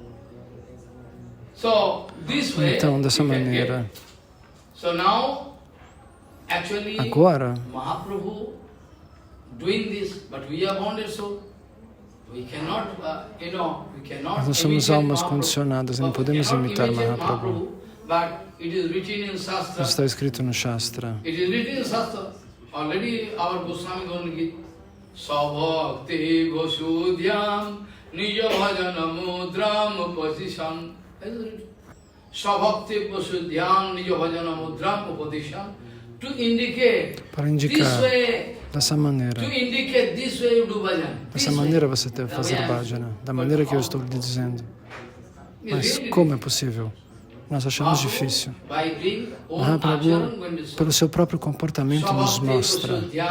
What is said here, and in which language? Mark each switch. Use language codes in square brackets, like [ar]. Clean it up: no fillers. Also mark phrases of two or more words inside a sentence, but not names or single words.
[pt] Então, dessa maneira, agora, nós somos almas condicionadas, não podemos imitar Mahaprabhu. Isso está escrito no Shastra. [sa] Savakti Vasudhyam Nija Bhajanamudram Upadisham. Savakti Vasudhyam Nija Bhajanamudram Upadisham. [pt] Para indicar dessa maneira. Dessa maneira você deve fazer bhajana, da maneira que eu estou lhe dizendo. Mas como é possível? Nós achamos difícil. Mahaprabhu, pelo seu próprio comportamento, nos mostra.